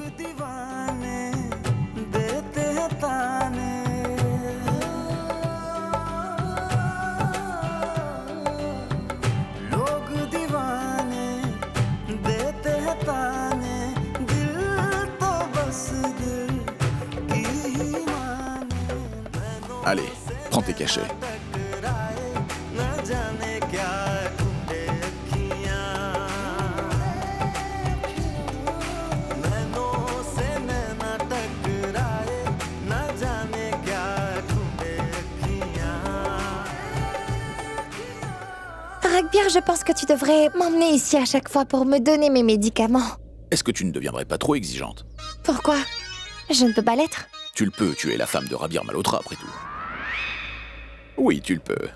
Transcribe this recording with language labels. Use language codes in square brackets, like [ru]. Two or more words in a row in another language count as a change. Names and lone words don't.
[hi] दीवाने देते हैं ताने लोग दीवाने देते हैं ताने दिल तो बस दिल की ही माने [fr] Allez, prends tes cachets. [hi] टकराए न जाने क्या टूटे अखियां नैनों से नैना टकराए न जाने क्या टूटे अखियां [fr] Rugby, je pense que tu devrais m'emmener ici à chaque fois pour me donner mes médicaments. Est-ce que tu ne deviendrais pas trop exigeante? Pourquoi? Je ne peux pas l'être. Tu le peux, tu es la femme de Rabir Malhotra après tout. Oui, tu le peux.